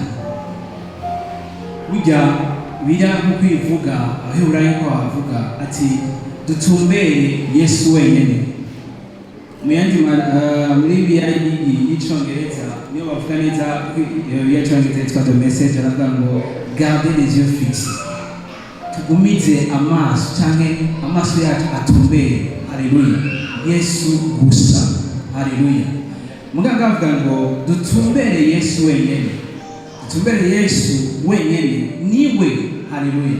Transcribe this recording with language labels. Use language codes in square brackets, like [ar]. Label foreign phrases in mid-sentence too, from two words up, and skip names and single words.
[rn] Burya bira mu kwivuga Abaheburayo ko bavuga ati dutumbere Yesu wenyene muyandi muri Bibiliya y'icyongereza niyo bavuga neza y'icyongereza yitwa The Message, aravuga ngo [fr] garde les yeux fixes, [rn] tugumize amaso canke amaso yacu atumbere, haleluya, Yesu gusa, haleluya. Muganga avuga ngo dutumbere Yesu wenyene, dutumbere Yesu wenyene, niwe, haleluya.